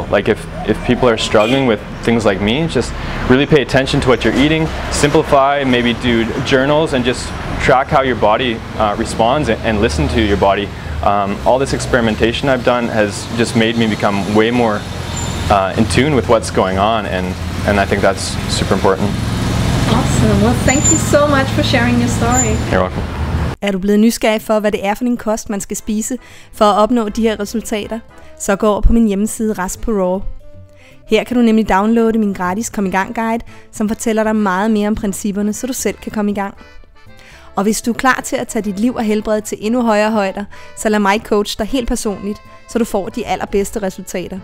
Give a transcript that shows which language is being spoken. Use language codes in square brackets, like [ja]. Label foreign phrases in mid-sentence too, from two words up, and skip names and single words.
[en] Like if people are struggling with things like me, just really pay attention to what you're eating, simplify, maybe do journals, and just track how your body responds, and listen to your body. All this experimentation I've done has just made me become way more in tune with what's going on, and I think that's super important. Awesome. Well, thank you so much for sharing your story. You're welcome. [da] Er du blevet nysgerrig for, hvad det er for en kost, man skal spise for at opnå de her resultater? Så gå over på min hjemmeside Rask på Raw. Her kan du nemlig downloade min gratis Kom I Gang guide, som fortæller dig meget mere om principperne, så du selv kan komme i gang. Og hvis du er klar til at tage dit liv og helbred til endnu højere højder, så lad mig coach dig helt personligt, så du får de allerbedste resultater.